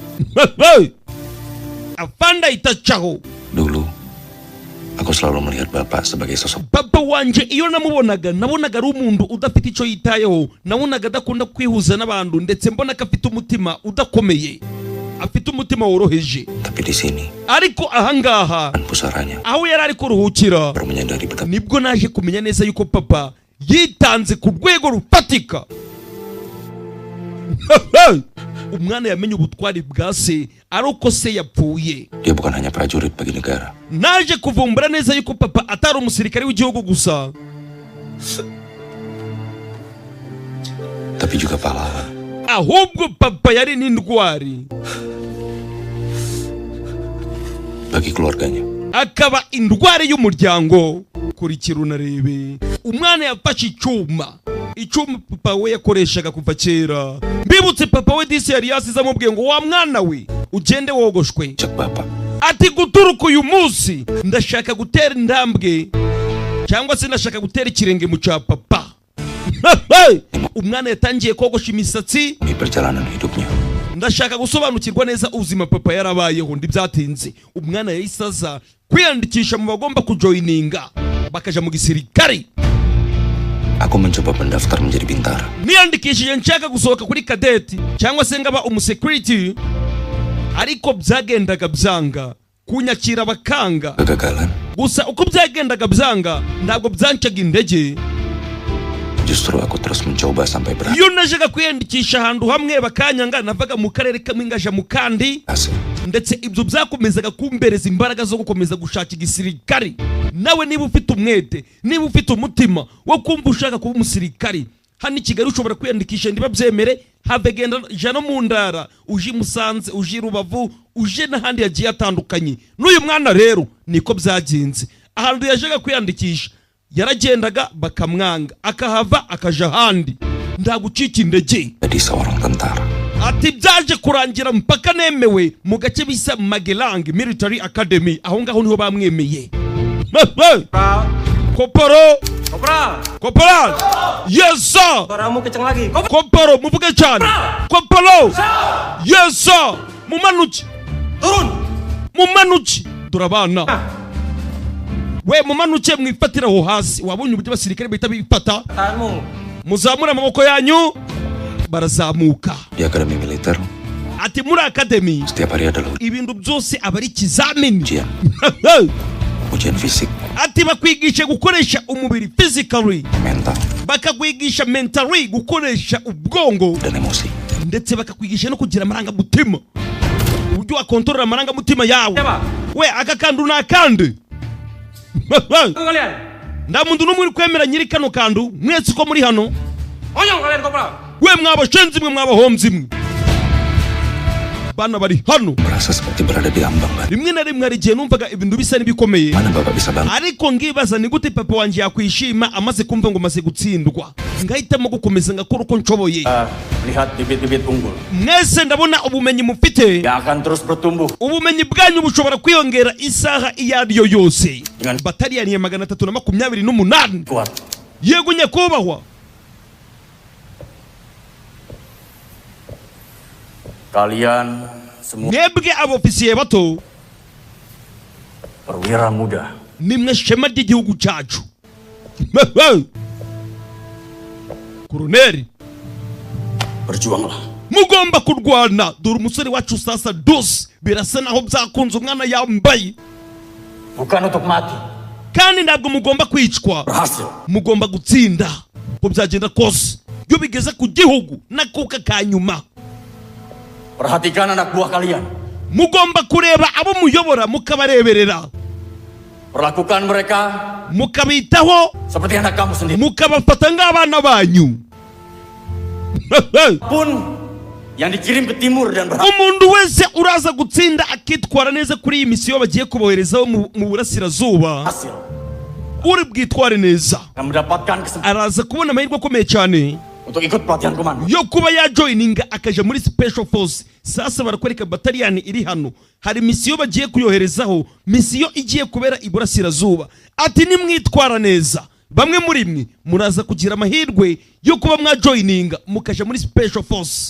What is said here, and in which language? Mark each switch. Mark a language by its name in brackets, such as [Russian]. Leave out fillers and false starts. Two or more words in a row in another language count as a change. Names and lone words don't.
[Kinyarwanda] Afanda itacaho. [Indonesian] Dulu, aku selalu melihat bapak sebagai sosok. [Kinyarwanda] Papa wanje iyo namubonaga ari umuntu udafite icyo yitayeho, nabonaga adakunda kwihuza n'abantu, ndetse mbona ko afite umutima udakomeye, afite umutima woroheje. [Indonesian] Tapi di sini, [Kinyarwanda] ariko ahangaha [Indonesian] pusaranya, [Kinyarwanda] aho yari ari kuruhukira, [Indonesian] baru menyadari betapa [Kinyarwanda] nibwo naje kumenya neza yuko papa yitanze ku rwego rufatika. Umwana yamenye ubutwari bwa se ari uko se yapfuye. [Indonesian] dia bukan hanya prajurit bagi negara, [Kinyarwanda] Naje kuvumbura neza yuko papa atari umusirikare w'igihugu gusa, [Indonesian] tapi juga pahlawan. [Kinyarwanda] ahubwo papa yari n'indwari, [Indonesian] Bagi keluarganya, [Kinyarwanda] akaba indwari y'umuryango. Kurikira unarebe, umwana yafashe icyuma papa we yakoreshaga kuva kera. Mbibutse papa we disi yari yasize amubwiye ngo wa mwana we ugende wogoshwe. [Indonesian] jak bapak, [Kinyarwanda] Ati guturuka uyu munsi ndashaka gutera intambwe, cyangwa se ndashaka gutera ikirenge mu cya papa. Umwana yatangiye kogosha imisatsi. [Indonesian] di perjalanan hidupnya, [Kinyarwanda] Ndashaka gusobanukirwa neza ubuzima papa yarabayeho, ndibyatinze. Umwana yahisaza kwiyandikisha mu bagomba kujoininga bakaja mu gisirikare. [Indonesian] aku mencoba mendaftar menjadi bintara. [Kinyarwanda] Niyandikishije nshaka gusohoka kuri kadeti cyangwa se ngaba umusecurity, ariko byagendaga byanga, kunyakira bakanga. [Indonesian] Kegagalan, [Kinyarwanda] Gusa uko byagendaga byanga ntabwo byancaga indege. [Indonesian] justru aku terus mencoba sampai berhasil. [Kinyarwanda] Iyo najaga kwiyandikisha ahantu hamwe bakanyanga, navaga mu karere kamwe ngaja mu kandi, ndetse ibyo byakomezaga kumbereza imbaraga zo gukomeza gushaka igisirikari. Nawe niba ufite umwete, niba ufite umutima wo kumva ushaka kuba umusirikari, hano i Kigali ushobora kwiyandikisha ndibabyemere, have genda jana mu ndara, uje Musanze, uje Rubavu, uje n'ahandi yagiye atandukanye. N'uyu mwana rero niko byagenze. Ahantu yajaga kwiyandikisha yaragendaga bakamwanga, akahava akaja ahandi, ndagucika indege. [Indonesian] Jadi seorang tentara. [Kinyarwanda] Ati byaje kurangira mpaka nemewe mu gace bisa Magelang Military Academy, aho ngaho niho bamwemeye. Koporo! Koporo! [English] Yes sir! [Indonesian] Suaramu kenceng lagi. [Kinyarwanda] Koporo, muvuge cyane. Koporo! [English] Yes sir! [Kinyarwanda] Mumanuki! [Indonesian] Turun! [Kinyarwanda] Mumanuki! Turabana. We mumanuke mwifatira aho hasi. Wabonye uburyo basirikare bahita bifata? [Indonesian] Tanganmu. [Kinyarwanda] Muzamura amaboko yanyu, barazamuka. [Indonesian] Di akademi militer, [Kinyarwanda] Ati muri academy [Indonesian] setiap hari adalah [Kinyarwanda] ibintu byose aba ari ikizamini. [Indonesian] ujian, ujian fisik, [Kinyarwanda] Ati bakwigisha gukoresha umubiri physically, [Indonesian] mental, [Kinyarwanda] bakakwigisha mentally gukoresha ubwongo, [Indonesian] dan emosi. [Kinyarwanda] ndetse bakakwigisha no kugira amarangamutima, uburyo wakontorora amarangamutima yawe. We aka kandu nakande. [Indonesian] Kalian. [Kinyarwanda] Nda muntu numwe uri kwemera nyiri kano kandu, mwese ko muri hano. [Indonesian] Onyong kalian kopral. [Kinyarwanda] We mwabashenzi mwe mwabahomzi mwe. Bana bari hano. [Indonesian] Merasa seperti berada di ambang, Mbak. [Kinyarwanda] Rimwe na rimwe hari igihe numvaga ibintu bisa n'ibikomeye. [Indonesian] Mana bapak bisa bantu? [Kinyarwanda] Ariko ngibaza ni gute papa wanje yakwishima amaze kumva ngo maze gutsindwa. Ngahitamo gukomeza ngakora uko nshoboye. [Indonesian] Lihat bibit-bibit unggul. [Kinyarwanda] Mwese ndabona ubumenyi mufite. [Indonesian] Yang akan terus bertumbuh. [Kinyarwanda] Ubumenyi bwanyu bushobora kwiyongera isaha iyo ariyo yose. Bataliyani ya 328. [Indonesian] Kuat. [Kinyarwanda] Yego nyakubahwa. [Indonesian] Kalian semua [Kinyarwanda] Mwebwe abofisiye bato [Indonesian] perwira muda. [Kinyarwanda] nimwe shema ry'igihugu cyacu. Koroneri, [Indonesian] Berjuanglah. [Kinyarwanda] mugomba kurwana. Dore umusore wacu sasa dos birasa naho byakunze umwana yambaye. [Indonesian] Bukan untuk mati. [Kinyarwanda] Kandi ntabwo mugomba kwicwa, [Indonesian] Berhasil. [Kinyarwanda] mugomba gutsinda ko byagenda kose. Iyo bigeze ku gihugu nakuka kanyuma. [Indonesian] Perhatikan anak buah kalian. [Kinyarwanda] Mugomba kureba abo muyobora mukabareberera. [Indonesian] Perlakukan mereka [Kinyarwanda] mukabitaho [Indonesian] seperti anak kamu sendiri. [Kinyarwanda] mukabafata nk'abana banyu. [Indonesian] Pun yang dikirim ke timur dan berhasil. [Kinyarwanda] Umuntu wese uraza gutsinda akitwara neza kuri iyi misiyo bagiye kuboherezaho mu burasirazuba, uri bwitware neza [Indonesian] Akan mendapatkan kesempatan [Kinyarwanda] araza kubona amahirwe akomeye cyane [Indonesian] untuk ikut pelatihan komando. [Kinyarwanda] yo kuba yajoininga akaja muri [English] special force. [Kinyarwanda] Sasa barakwereka bataliyani iri hano, hari misiyo bagiye kuyoherezaho, misiyo igiye kubera iburasirazuba. Ati nimwitwara neza, bamwe muri mwe muraza kugira amahirwe yo kuba mwajoininga mukaja muri [English] special force.